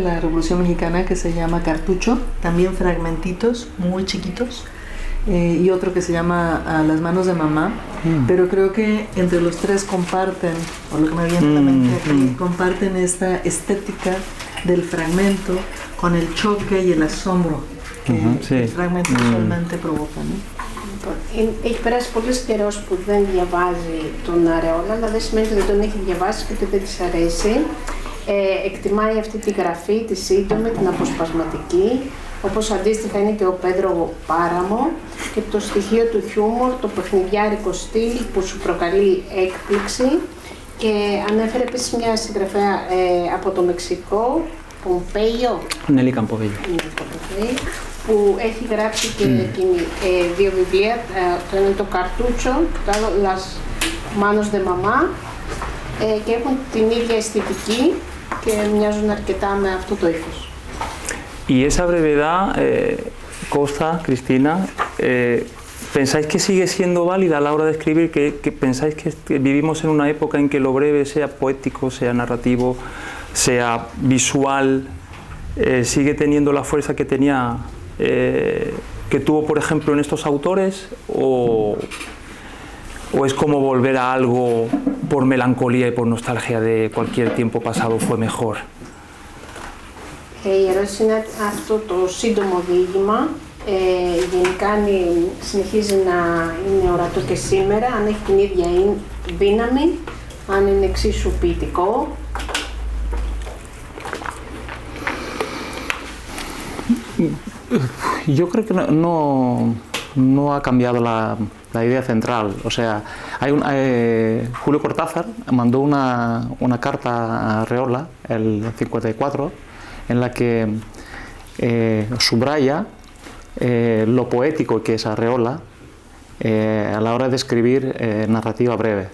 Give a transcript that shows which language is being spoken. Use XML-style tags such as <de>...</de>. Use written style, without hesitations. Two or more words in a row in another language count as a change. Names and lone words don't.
<es>la Revolución Mexicana que se llama Cartucho, también fragmentitos muy chiquitos, y otro que se llama A las manos de mamá, pero creo que entre los tres comparten, por lo que me viene a la mente aquí, comparten esta estética del fragmento con el choque y el asombro que el fragmento usualmente provoca, ¿no?</es> <el>Έχει περάσει πολλής καιρός που δεν διαβάζει τον Αρεόλα, αλλά δεν σημαίνει ότι δεν τον έχει διαβάσει και ότι δεν της αρέσει. Εκτιμάει αυτή τη γραφή, τη σύντομη, την αποσπασματική, όπως αντίστοιχα είναι και ο Πέντρο Πάραμο, και το στοιχείο του χιούμορ, το παιχνιδιάρικο στυλ που σου προκαλεί έκπληξη. Και ανέφερε επίσης μια συγγραφέα από το Μεξικό, Πομπέιο. Νέλη Καμποβέιο. Που έχει γράψει και εκείνη δύο βιβλία, το ένα είναι το Cartucho, το άλλο Las Manos de Mamá, και έχουν την ίδια αισθητική και μοιάζουν αρκετά με αυτό το ύφος.</el> <es>Y esa brevedad, Costa, Cristina, ¿pensáis que sigue siendo válida a la hora de escribir? ¿Que pensáis que vivimos en una época en que lo breve, sea poético, sea narrativo, sea visual, sigue teniendo la fuerza que tenía, que tuvo, por ejemplo, en estos autores, o es como volver a algo por melancolía y por nostalgia de cualquier tiempo pasado fue mejor?</es> <el>Η ερώτηση είναι αυτό το σύντομο διήγημα, γενικά συνεχίζει να είναι ορατό και σήμερα, αν έχει την ίδια δύναμη, αν είναι εξίσου ποιητικό.</el> <es>Yo creo que no ha cambiado la idea central. O sea, Julio Cortázar mandó una carta a Arreola, el 54, en la que subraya lo poético que es Arreola a la hora de escribir narrativa breve.</es>